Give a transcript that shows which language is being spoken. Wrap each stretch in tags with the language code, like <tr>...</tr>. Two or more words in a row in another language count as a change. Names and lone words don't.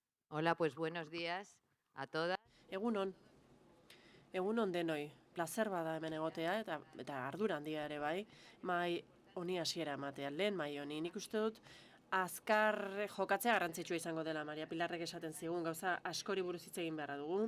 <es>Hola, pues buenos días a todas.</es> <eu>Egunon, egunon denoi. Plazer bada hemen egotea eta ardura handia ere bai, mai honi hasiera ematea. Lehen mai honi nik uste dut azkar jokatzea garrantzitsua izango dela. Maria Pilarrek esaten zigun gauza askori buruz hitz egin beharra dugu.</eu>